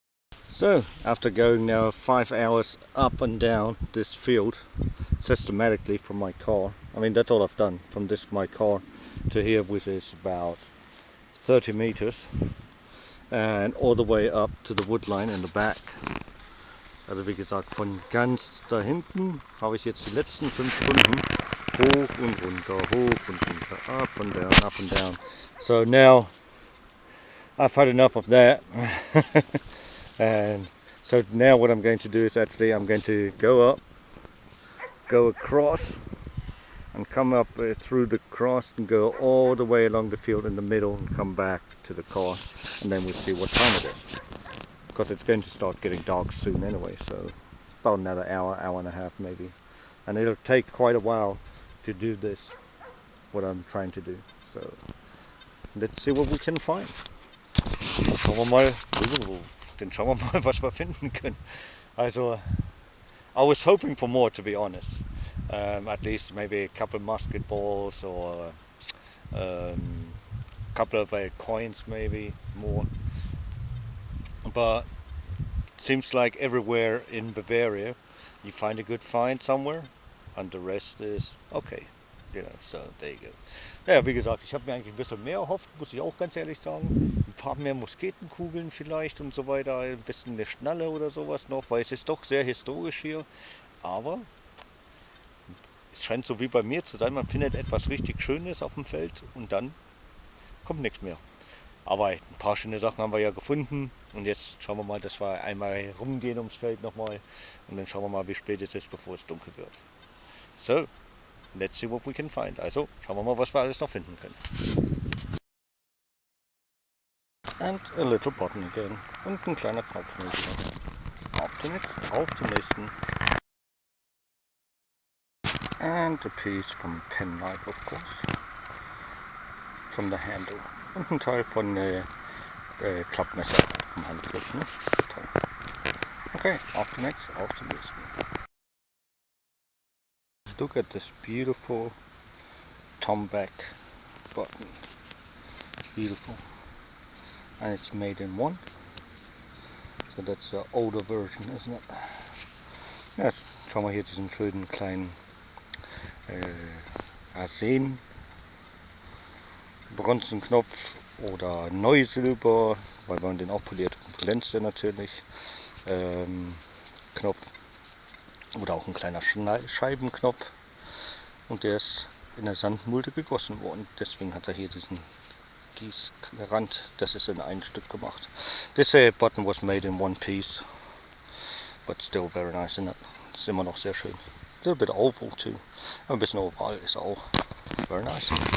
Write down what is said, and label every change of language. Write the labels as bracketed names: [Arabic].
[English] So, after going now 5 hours up and down this field systematically from my car, I mean that's all I've done from my car to here, which is about 30 meters, and all the way up to the wood line in the back. [German] Also wie gesagt, von ganz da hinten habe ich jetzt die letzten 5 Stunden hoch und runter, [English] up and down. So now I've had enough of that. And so now what I'm going to do is actually I'm going to go across and come up through the cross and go all the way along the field in the middle and come back to the car, and then we'll see what time it is, because it's going to start getting dark soon anyway, so about another hour and a half maybe, and it'll take quite a while to do this, what I'm trying to do. So let's see what we can find. [German] Schauen wir mal, was wir finden können. [English] Also, I was hoping for more, to be honest. At least maybe a couple of musket balls or a couple of coins, maybe more. But seems like everywhere in Bavaria you find a good find somewhere and the rest is okay. You know, so there you go. [German] Ja, wie gesagt, ich habe mir eigentlich ein bisschen mehr erhofft, muss ich auch ganz ehrlich sagen. Ein paar mehr Musketenkugeln vielleicht und so weiter, ein bisschen eine Schnalle oder sowas noch, weil es ist doch sehr historisch hier. Aber es scheint so wie bei mir zu sein, man findet etwas richtig Schönes auf dem Feld und dann kommt nichts mehr. Aber ein paar schöne Sachen haben wir ja gefunden und jetzt schauen wir mal, dass wir einmal rumgehen ums Feld nochmal und dann schauen wir mal, wie spät es ist, bevor es dunkel wird. [English] So, let's see what we can find. [German] Also, schauen wir mal, was wir alles noch finden können. [English] And a little button again. [German] Und ein kleiner Knopf. Auf zum nächsten. [English] And a piece from penknife, of course. From the handle. [German] Und ein Teil von Klappmesser vom Handgriff. Ne? Toll. Okay, auf zum nächsten. [English] Look at this beautiful tomback button. It's beautiful. And it's made in one. So that's the older version, isn't it? [German] Ja, jetzt schauen wir hier diesen schönen kleinen Arsen Bronzenknopf oder Neusilber, weil man den auch poliert und glänzt natürlich. Knopf oder auch ein kleiner Scheibenknopf und der ist in der Sandmulde gegossen worden. Deswegen hat er hier diesen Gießrand. Das ist in ein Stück gemacht. [English] This button was made in one piece, but still very nice, isn't it? [German] Ist immer noch sehr schön. [English] A little bit oval too. [German] Ein bisschen oval ist auch [English] very nice.